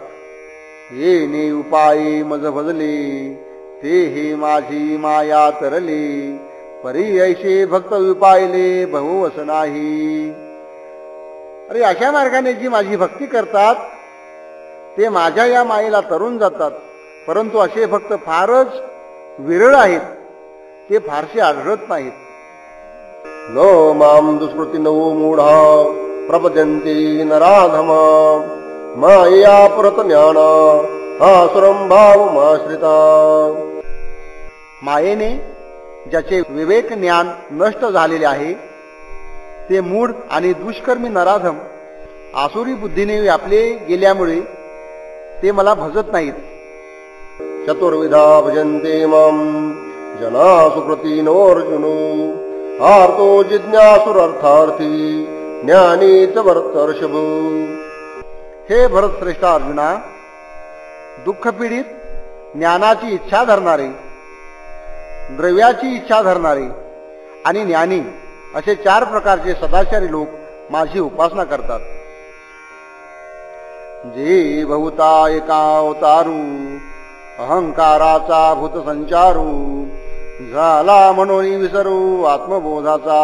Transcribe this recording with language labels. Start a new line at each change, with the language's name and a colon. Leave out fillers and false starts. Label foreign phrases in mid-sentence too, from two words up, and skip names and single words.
Marathi: येणे उपाये मज भजले, ते हे माझी माया तरले, परी ऐशे भक्त विपायले बहुवस नाही. अरे अशा मार्गाने जी माझी भक्ती करतात ते माझ्या या मायेला तरून जातात. परंतु असे भक्त फारच विरळ आहेत, ते फारसे आढळत नाहीत.
Sanskrit: नो माम दुष्कृती नो मूढा प्रपद्यन्ते नराधमा, मायया पुरत ज्ञाना आसुरं भावमाश्रिता.
Marathi: मायेने ज्याचे विवेक ज्ञान नष्ट झालेले आहे ते मूढ आणि दुष्कर्मी नराधम आसुरी बुद्धीने व्यापले गेल्यामुळे ते मला भजत नाहीत.
Sanskrit: चतुर्विधा भजन्ते माम जना सुकृतीनोऽर्जुनो, आर्तो जिज्ञासुरर्थार्थी ज्ञानीच वर्तर्षभ.
Marathi: हे भरतश्रेष्ठ अर्जुना, दुःखपीडित, ज्ञानाची इच्छा धरणारे, द्रव्याची इच्छा धरणारे आणि ज्ञानी असे 4 प्रकारचे सदाचारी लोक माझी उपासना करतात. जे बहुता एका अवतारू, अहंकाराचा भूत संचारू, झाला म्हणून विसरू आत्मबोधाचा.